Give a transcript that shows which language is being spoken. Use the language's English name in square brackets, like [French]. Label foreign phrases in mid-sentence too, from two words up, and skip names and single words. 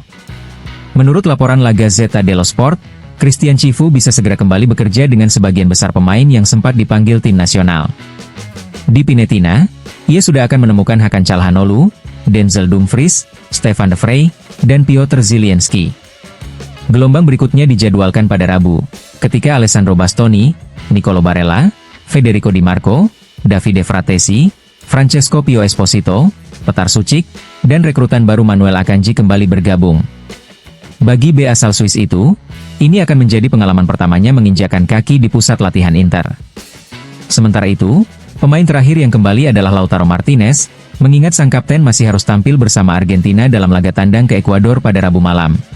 [Indonesian] Menurut laporan La Gazzetta dello Sport, Christian Chivu bisa segera kembali bekerja dengan sebagian besar pemain yang sempat dipanggil tim nasional. Di Pinetina, ia sudah akan menemukan Hakan Çalhanoğlu, Denzel Dumfries, Stefan de Vrij, dan Piotr Zielinski. Gelombang berikutnya dijadwalkan pada Rabu, ketika Alessandro Bastoni, Nicolo Barella, Federico Di Marco, Davide Fratesi, Francesco Pio Esposito, Petar Sucic, dan rekrutan baru Manuel Akanji kembali bergabung. Bagi B asal Swiss itu, ini akan menjadi pengalaman pertamanya menginjakkan kaki di pusat latihan Inter. Sementara itu, pemain terakhir yang kembali adalah Lautaro Martinez, mengingat sang kapten masih harus tampil bersama Argentina dalam laga tandang ke Ekuador pada Rabu malam.